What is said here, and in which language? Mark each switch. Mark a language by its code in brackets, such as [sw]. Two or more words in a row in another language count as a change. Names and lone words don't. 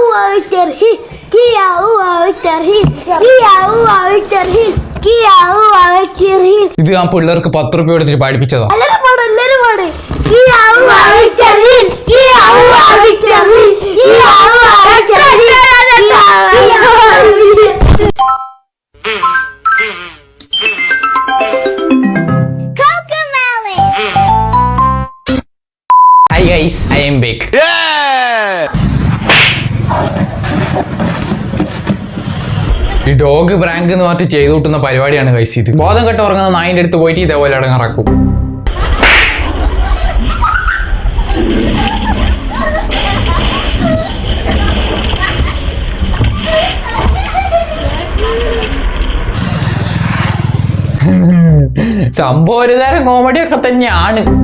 [ml] terhil, Kia terhil, terhil, Kia terhil. ഇത് ഞാൻ പിള്ളേർക്ക് 10 രൂപ എടുത്തിട്ട് പഠിപ്പിച്ചതാ. എല്ലാരും പാട്. Kia terhil, Kia terhil, Kia [en] Hi guys, I am back. [ml] ഈ [en] dog prank [ml] എന്ന് പറഞ്ഞിട്ട് ചെയ്തു കൂട്ടുന്ന പരിപാടിയാണ് ഗൈസ് ഇത്. ബോധം കെട്ട് ഉറങ്ങുന്ന നായിന്റെ അടുത്ത് പോയിട്ട് ഇതേപോലെ അടങ്ങാറാക്കും. സംഭവം ഒരു തരം കോമഡിയൊക്കെ തന്നെയാണ്.